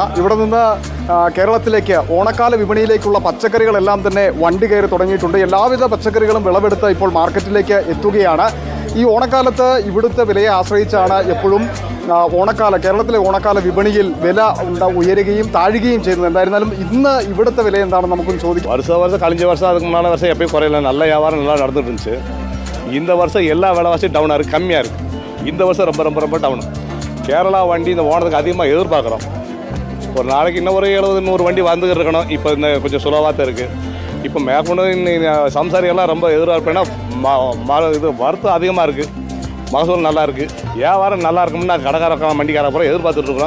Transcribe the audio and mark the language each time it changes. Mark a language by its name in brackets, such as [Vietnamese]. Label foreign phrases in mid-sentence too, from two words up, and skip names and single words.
[Malayalam] ഇവിടെ നിന്ന് കേരളത്തിലേക്ക് ഓണക്കാല വിപണിയിലേക്കുള്ള പച്ചക്കറികളെല്ലാം തന്നെ വണ്ടി കയറി തുടങ്ങിയിട്ടുണ്ട്. എല്ലാവിധ പച്ചക്കറികളും വിളവെടുത്ത് ഇപ്പോൾ മാർക്കറ്റിലേക്ക് എത്തുകയാണ്. ഈ ഓണക്കാലത്ത് ഇവിടുത്തെ വിലയെ ആശ്രയിച്ചാണ് എപ്പോഴും കേരളത്തിലെ ഓണക്കാല വിപണിയിൽ വില ഉയരുകയും താഴുകയും ചെയ്യുന്നത്. എന്തായിരുന്നാലും ഇന്ന് ഇവിടുത്തെ വില എന്താണെന്ന് നമുക്കൊന്ന് ചോദിക്കാം. [Tamil] வருஷம் கழிஞ்ச வருஷம் அதுக்கு முன்னால வருஷம் எப்பயும் குறையில நல்ல வியாபாரம் நல்லா நடந்துட்டு இருந்துச்சு. இந்த வருஷம் எல்லா விலைவாசியும் டவுனாக இருக்குது, கம்மியாக இருக்குது. இந்த வருஷம் ரொம்ப ரொம்ப ரொம்ப டவுனு. கேரளா வண்டி இந்த ஓனத்துக்கு அதிகமாக எதிர்பார்க்குறோம். ஒரு நாளைக்கு இன்னும் ஒரு 70-100 வண்டி வந்துக்கிட்டு இருக்கணும். இப்போ இந்த கொஞ்சம் சுலவாக தான் இருக்குது. இப்போ மேற்கொண்டு சம்சாரியெல்லாம் ரொம்ப எதிர்பார்ப்பேன்னா இது வருத்தம் அதிகமாக இருக்குது, மகசூல் நல்லா இருக்குது, வியாபாரம் நல்லா இருக்கும்னு நான் கடைக்கார வண்டிக்கார அப்புறம் எதிர்பார்த்துட்டு இருக்கிறோம்.